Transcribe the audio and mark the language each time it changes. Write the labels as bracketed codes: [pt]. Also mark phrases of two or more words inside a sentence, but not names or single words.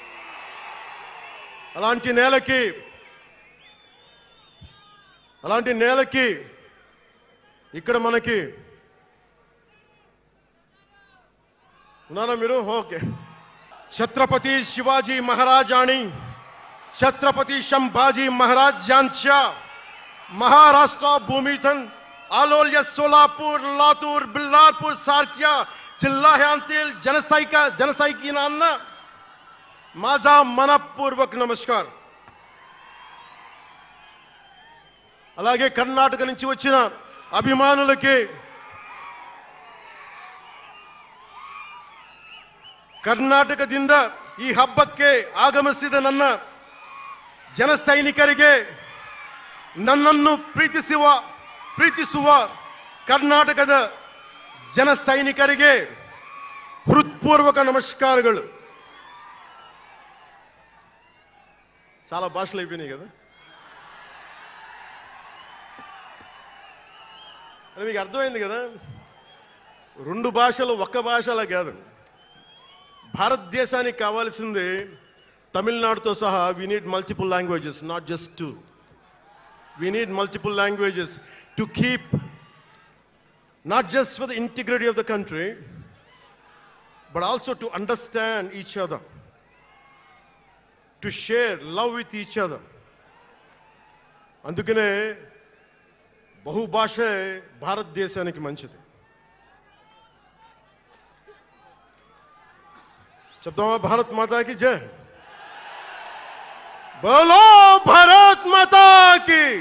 [te] అలాంటి నేలకి ఇక్కడ మనకి ఉన్నారా మీరు? ఓకే. [mr] ఛత్రపతి శివాజీ మహారాజ్ आणि छत्रपती संभाजी महाराज यांच्या महाराष्ट्र भूमीतून आलोल्य सोलापूर, लातूर, बिल्लारपूर सारख्या जिल्ह्यांतील जनसैनिकांना माझा मनपूर्वक नमस्कार. [te] అలాగే కర్ణాటక నుంచి వచ్చిన అభిమానులకి, [kn] ಕರ್ನಾಟಕದಿಂದ ಈ ಹಬ್ಬಕ್ಕೆ ಆಗಮಿಸಿದ ನನ್ನ ಜನ ಸೈನಿಕರಿಗೆ, ನನ್ನನ್ನು ಪ್ರೀತಿಸುವ ಕರ್ನಾಟಕದ ಜನ ಸೈನಿಕರಿಗೆ ಹೃತ್ಪೂರ್ವಕ నమస్కారాలు. [te] చాలా భాషలు అయిపోయినాయి కదా. అది మీకు అర్థమైంది కదా. 2 భాషలు ఒక్క భాషలా కాదు. భారతదేశానికి కావాల్సింది తమిళనాడుతో సహా [en] we need multiple languages, not just 2. We need multiple languages to keep, not just for the integrity of the country, but also to understand each other, to share love with each other. [te] అందుకనే బహుభాష భారతదేశానికి మంచిది. చెప్తామా? [hi] भारत माता की जय. बोलो भारत माता की.